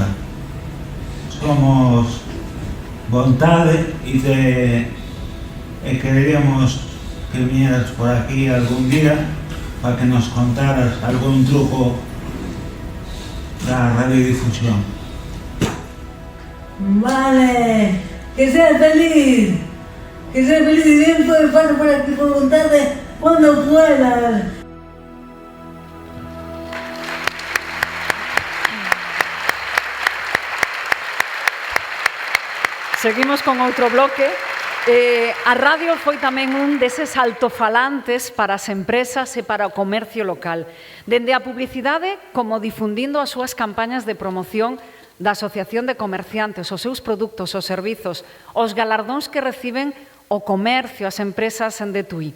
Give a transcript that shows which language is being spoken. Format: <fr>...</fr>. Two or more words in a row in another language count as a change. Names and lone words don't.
<es>Somos vontade</es> <gl>e queríamos</gl> <es>que vinieras por aquí algún día para que nos contaras algún truco da radiodifusión. Vale, que seas feliz y bien puedes pasar por aquí por vontade cuando puedas.</es> <gl>Seguimos con outro bloque. A radio foi tamén un deses altofalantes para as empresas e para o comercio local, dende a publicidade como difundindo as súas campañas de promoción da Asociación de Comerciantes, os seus produtos, os servizos, os galardóns que reciben o comercio, as empresas de Tui.</gl>